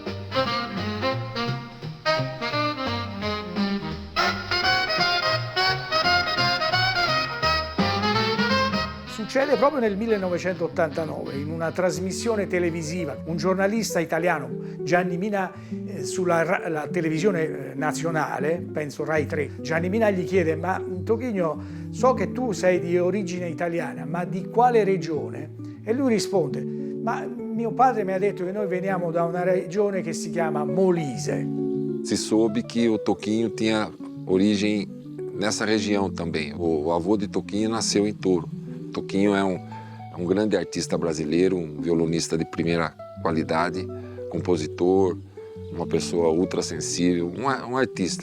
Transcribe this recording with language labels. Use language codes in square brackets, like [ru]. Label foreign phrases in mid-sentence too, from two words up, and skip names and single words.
[it] Succede proprio nel 1989, in una trasmissione televisiva, un giornalista italiano, Gianni Mina, sulla la televisione nazionale, penso Rai 3, Gianni Mina gli chiede: ma Tochigno, so che tu sei di origine italiana, ma di quale regione? E lui risponde: ma mio padre mi ha detto che noi veniamo da una regione che si chiama Molise. [pt] Se soube que o Toquinho tinha origem nessa região também. O avô de Toquinho nasceu em Toro. Toquinho é um grande artista brasileiro, um violonista de primeira qualidade, compositor, uma pessoa ultra sensível, um artista.